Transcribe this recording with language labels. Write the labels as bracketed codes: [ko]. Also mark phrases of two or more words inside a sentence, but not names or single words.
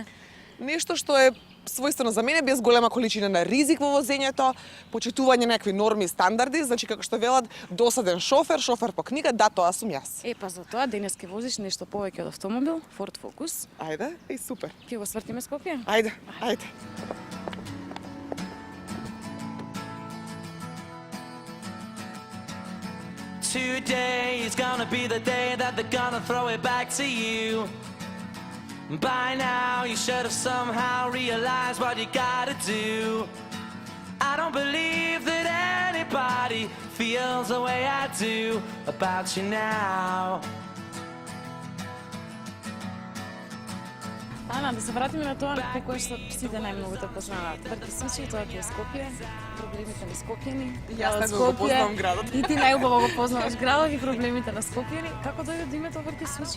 [mk] Нешто што е својствено за мене, без голема количина на ризик во возењето, почитување на некакви норми и стандарди, значи како што велат досаден шофер, шофер по книга, да, тоа сум јас. Епа за тоа денес ке возиш нешто повеќе од автомобил, Ford Focus. Ајде, и супер. Ќе го свртиме Скопје? Ајде, ајде. [en] Today is gonna be the day that they're gonna throw it back to you. By now you should have somehow realized what you gotta do. I don't believe that anybody feels the way I do about you now. [mk] Ана, да се вратиме на тоа по кое што сите најмногу те познаваат. Врти сучи, тоа ти е Скопје, проблемите на скопјани. Јас најубаво го познавам градот. И ти најубаво го познаваш градот и проблемите на скопјани. Како дојде до името Врти сучи?